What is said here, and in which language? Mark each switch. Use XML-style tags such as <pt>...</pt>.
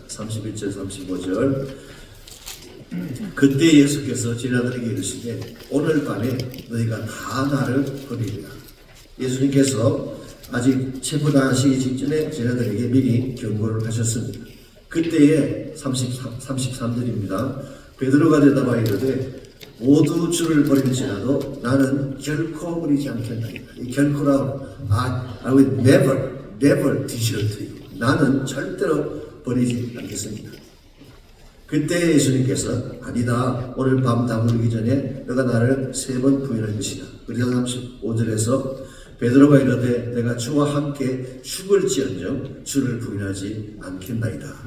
<ko>31절, 35절. 그때 예수께서 제자들에게 이르시되 오늘 밤에 너희가 다 나를 버리리라. 예수님께서 아직 체포당하시기 직전에 제자들에게 미리 경고를 하셨습니다. 그때에 33절입니다. 베드로가 대답하여 이르되 모두 주를 버릴지라도 나는 결코 버리지 않겠다. 이 결코라고</ko> <en>I will never desert you.</en> <ko>나는 절대로 버리지 않겠습니다. 그때 예수님께서 아니다. 오늘 밤 다물기 전에 너가 나를 3번 부인할 것이다. 그래서 35절에서 베드로가 이르되 내가 주와 함께 죽을지언정 주를 부인하지 않겠나이다.</ko>